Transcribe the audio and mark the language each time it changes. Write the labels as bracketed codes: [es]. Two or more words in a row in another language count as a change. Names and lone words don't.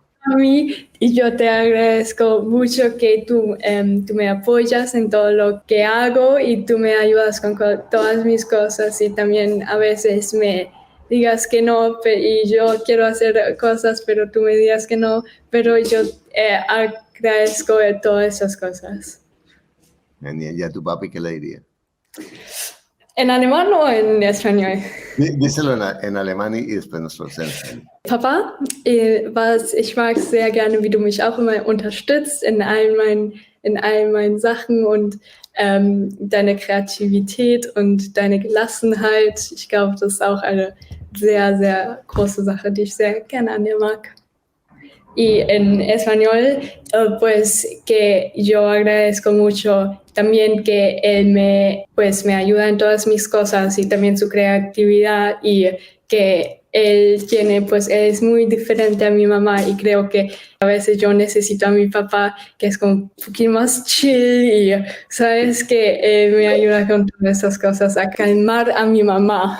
[es] A mí y yo te agradezco mucho que tú me apoyas en todo lo que hago y tú me ayudas con todas mis cosas y también a veces me digas que no y yo quiero hacer cosas pero tú me digas que no, pero yo agradezco de todas esas cosas. ¿Y a tu papi qué le diría? ¿En alemán o en español? Díselo en alemán y después nos lo hacemos. [de] Papa, ich mag sehr gerne, wie du mich auch immer unterstützt in all meinen Sachen und deine Kreativität und deine Gelassenheit. Ich glaube, das ist auch eine sehr, sehr große Sache, die ich sehr gerne an dir mag. [es] Y en español, pues que yo agradezco mucho también que él me ayuda en todas mis cosas y también su creatividad y que él es muy diferente a mi mamá y creo que a veces yo necesito a mi papá que es como un poquito más chill y sabes que él me ayuda con todas esas cosas a calmar a mi mamá.